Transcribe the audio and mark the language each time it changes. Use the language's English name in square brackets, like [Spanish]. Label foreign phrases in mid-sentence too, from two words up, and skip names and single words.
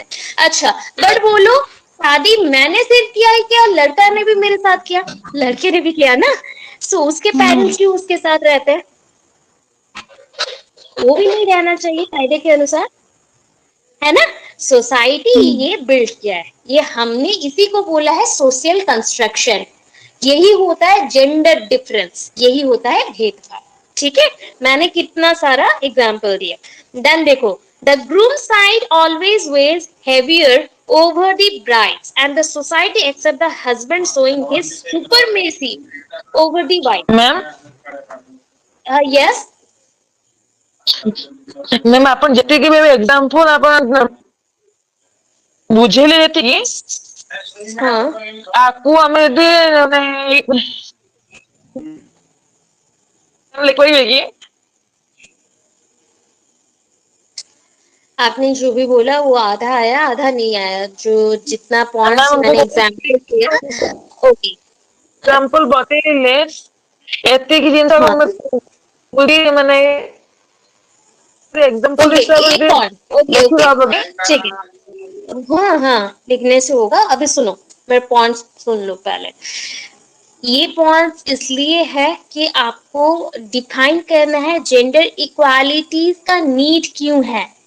[Hindi] अच्छा, बट बोलो शादी मैंने सिर्फ किया है क्या, लड़का ने भी मेरे साथ किया, लड़के ने भी किया ना, सो उसके पेरेंट्स क्यों उसके साथ रहते हैं, वो भी नहीं रहना चाहिए कायदे के अनुसार, है ना। सोसाइटी ये बिल्ड किया है, ये हमने इसी को बोला है [English] social construction, [Hindi] यही होता है [English] gender difference, [Hindi] यही होता है भेदभाव, ठीक है। मैंने कितना सारा एग्जाम्पल दिया। [English] देन देखो, the groom side always weighs heavier over the brides and the society accept the husband showing his supremacy over the wife. मॅम Yes. [Odia] मैम आपण ଯେତିକି ବି ଏକ୍ସାମ୍ପଲ ଆପଣ ବୁଝେଇଲେ ଯେତିକି [Hindi] हाँ, [Odia] ଆକୁ ଆମେ ଯଦି କହିବେ କି [Hindi] आपने जो भी बोला वो आधा आया आधा नहीं आया, जो जितना पॉइंट्स मैम मैंने एग्जाम्पल किया, ओके। [Odia] एग्जाम्पल ବତେଇଲେ ଏତିକି ଜିନିଷ [Hindi] हाँ, [Odia] ଆମେ ପୁରୀ ମାନେ एग्जाम्पल [Hindi] ओके, [Odia] हिसाବରେ [Hindi] एक पॉइंट, ओके [Odia] ଦେଖିବା [Hindi] ओके, ठीक है, हाँ हाँ लिखने से होगा। अभी सुनो, मेरे पॉइंट्स सुन लो पहले। ये पॉइंट्स इसलिए है कि आपको डिफाइन करना है [English] gender equalities [Hindi] का नीड क्यों है।